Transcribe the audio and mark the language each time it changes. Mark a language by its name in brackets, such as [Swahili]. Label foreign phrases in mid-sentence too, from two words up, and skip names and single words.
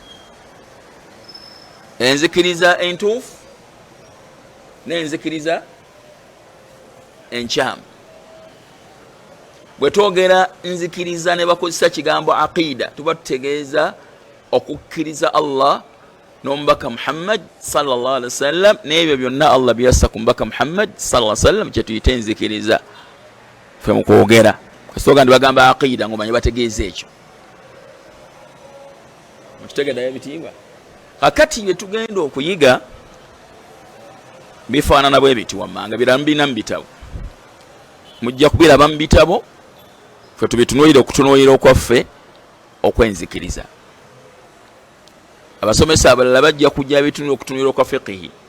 [Ganda] Enzikiriza entuufu n'enzikiriza enkyamu. Bwe twogera nzikiriza ne bakozesa kigambo aqida tuba tutegeeza okukkiriza Allah n'omubaka Muhammad [Arabic] صلى الله عليه وسلم [Ganda] n'ebyo byonna Allah byassa ku mubaka Muhammad [Arabic] صلى الله عليه وسلم [Ganda] kye tuyita enzikiriza. fe mukwogera kasitoga ndi bagamba aqida ngomanyi bategeeza ekyo mukitegeddayo ebitiibwa kakati bye tugenda okuyiga bifaanana bwe biti wammanga biramu bina mu bitabo mujja kubiraba mu bitabo fe tubitunuulire okutunuulira okwaffe okwenzikiriza abasomesa abalala bajja kujja bitunulira okutunuulira okwa fiqihi